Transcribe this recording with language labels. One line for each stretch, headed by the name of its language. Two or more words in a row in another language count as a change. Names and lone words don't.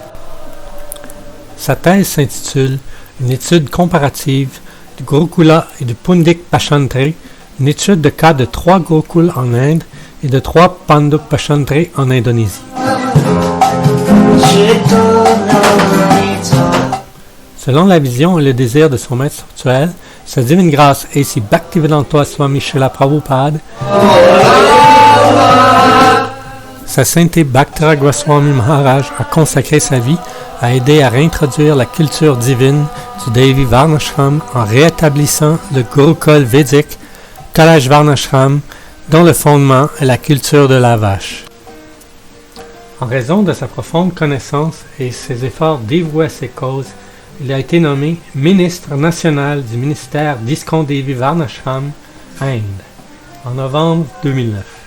French: Sa thèse s'intitule « Une étude comparative du Gurukula et du Pundik Pachantri, une étude de cas de 3 Gurukuls en Inde et de 3 Panduk Pachantri en Indonésie. » Selon la vision et le désir de son maître spirituel, sa divine grâce ainsi Bhaktivedanta Swami Srila Prabhupada, sa sainteté Bhakti-Raghava Goswami Maharaj a consacré sa vie à aider à réintroduire la culture divine du Devi Varnashram en rétablissant le Gurukul védique Kailash Varnashram, dont le fondement est la culture de la vache. En raison de sa profonde connaissance et ses efforts dévoués à ces causes, il a été nommé ministre national du ministère d'ISKCON Devi Varnashram, Inde, en novembre 2009.